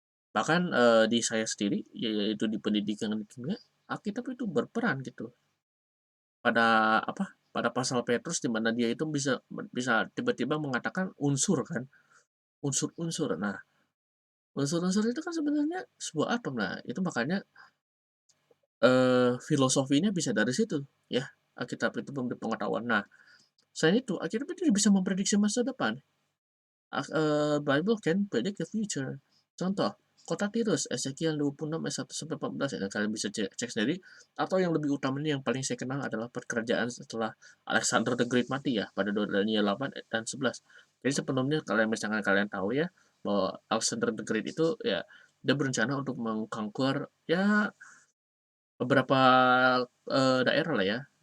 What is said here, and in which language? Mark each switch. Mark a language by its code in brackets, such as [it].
[id] Bahkan di saya sendiri, yaitu di pendidikan kimia, Alkitab itu berperan gitu pada pada pasal Petrus di mana dia itu bisa bisa tiba-tiba mengatakan unsur kan, unsur-unsur. Nah, unsur-unsur itu kan sebenarnya sebuah atom. Nah, itu makanya filosofinya bisa dari situ ya. Alkitab itu memberi pengetahuan. Nah, selain itu Alkitab itu bisa memprediksi masa depan. [en] Bible can predict the future. [id] Contoh, kota Tirus, Ezekiel 26 ayat 1-14 ya, kalian bisa cek sendiri. Atau yang lebih utamanya yang paling saya kenal adalah pekerjaan setelah Alexander the Great mati ya, pada Daniel 8 dan 11. Jadi sebelumnya misalkan kalian tahu ya, bahwa Alexander the Great itu ya, dia berencana untuk mengconquer ya beberapa daerah lah ya.